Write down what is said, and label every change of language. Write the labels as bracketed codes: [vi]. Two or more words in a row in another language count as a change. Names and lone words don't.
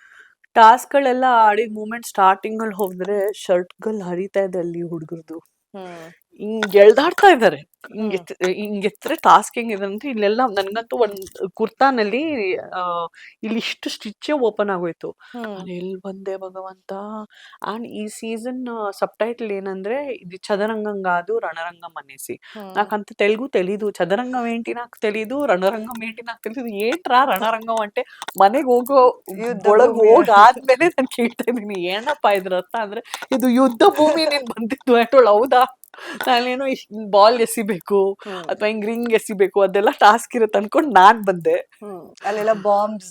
[kn] ಟಾಸ್ಕ್ಗಳೆಲ್ಲ ಆಡಿದ ಮೂಮೆಂಟ್ ಸ್ಟಾರ್ಟಿಂಗಲ್ಲಿ ಹೋದ್ರೆ ಶರ್ಟ್ಗಳು ಹರಿತಾ ಇದೆ ಅಲ್ಲಿ ಹುಡುಗರದು. ಹ್ಮ್ ಹಿಂಗ್ ಎಳ್ದಾಡ್ತಾ ಇದ್ದಾರೆ. ಹ್ಮ್ ಹಿಂಗೆತ್ರೆ ಟಾಸ್ಕ್ ಹೆಂಗಿದೆ ಅಂದ್ರೆ ಇಲ್ಲೆಲ್ಲ ನನ್ಗಂತೂ ಒಂದ್ ಕುರ್ತಾನಲ್ಲಿ ಆ ಇಲ್ಲಿ ಇಷ್ಟು ಸ್ಟಿಚ್ಚೇ ಓಪನ್ ಆಗೋಯ್ತು. ಹ್ಮ್ ನಾನು ಎಲ್ಲಿ ಬಂದೆ ಭಗವಂತ. ಅಂಡ್ ಈ [en] season sub title [kn] ಏನಂದ್ರೆ [te] ఇది చదరంగం రణరంగం అనేసి. ಹ್ಮ್ నాకంత తెలుగు తెలీదు. చదరంగం ఏంటి నాకు తెలీదు. రణరంగం ఏంటి నాకు తెలీదు. ఏంట్రా రణరంగం అంటే [kn] ಮನೆಗೆ ಹೋಗೋ ಯುದ್ಧ ಒಳಗ್ ಭೂಮಿ. ಹೋಗಾದ್ಮೇಲೆ ನಾನು ಕೇಳ್ತಾ ಇದೀನಿ ಏನಪ್ಪ ಇದ್ರ ಅರ್ಥ ಅಂದ್ರೆ ಇದು ಯುದ್ಧ ಭೂಮಿ ನೀನ್ ಬಂದಿದ್ದು ಅಷ್ಟೊಳು ಹೌದಾ. ನಾನೇನೋ ಬಾಲ್ ಎಸಿಬೇಕು ಹ್ಮ್ ಅಥವಾ ಹಿಂಗ್ ರಿಂಗ್ ಎಸಿಬೇಕು ಅದೆಲ್ಲ ಟಾಸ್ಕ್ ಇರುತ್ತೆ ಅನ್ಕೊಂಡ್ ನಾನ್ ಬಂದೆ. ಅಲ್ಲೆಲ್ಲ ಬಾಂಬ್ಸ್,